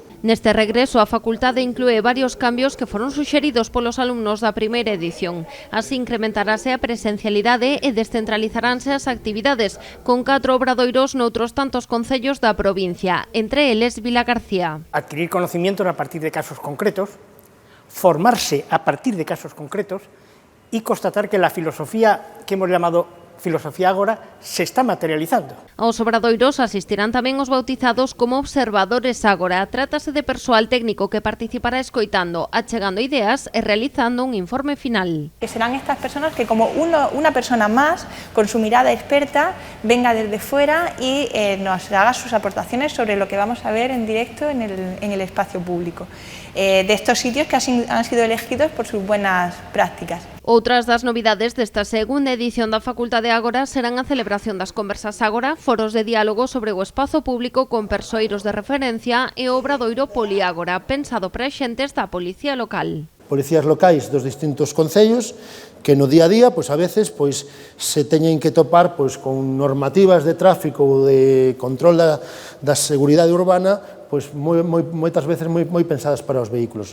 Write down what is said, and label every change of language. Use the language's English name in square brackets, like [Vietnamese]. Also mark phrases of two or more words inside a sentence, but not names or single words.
[Galician] Neste regreso, a facultade inclúe varios cambios que foron suxeridos polos alumnos da primeira edición. Así incrementarase a presencialidade e descentralizaránse as actividades, con 4 obradoiros noutros tantos concellos da provincia, entre eles Vilagarcía. [Spanish] Adquirir conocimientos a partir de casos concretos, formarse a partir de casos concretos, y constatar que la filosofía que hemos llamado filosofía ágora se está materializando. [Galician] Aos obradoiros asistirán tamén os bautizados como observadores ágora. Trátase de persoal técnico que participará escoitando, achegando ideas e realizando un informe final. [Spanish] Que serán estas personas que como una persona más, con su mirada experta, venga desde fuera y nos haga sus aportaciones sobre lo que vamos a ver en directo en el espacio público. De estos sitios que han sido elegidos por sus buenas prácticas. [Galician] Outras das novidades desta segunda edición da Facultade Ágora serán a celebración das conversas Ágora, foros de diálogo sobre o espazo público con persoeiros de referencia e o obradoiro Poliágora, pensado para xentes da Policía Local. Policías locais dos distintos concellos que no día a día, pois [Spanish] a veces, [Galician] pois se teñen que topar pois con normativas de tráfico ou de control da seguridade urbana, pois moitas veces moi pensadas para os vehículos.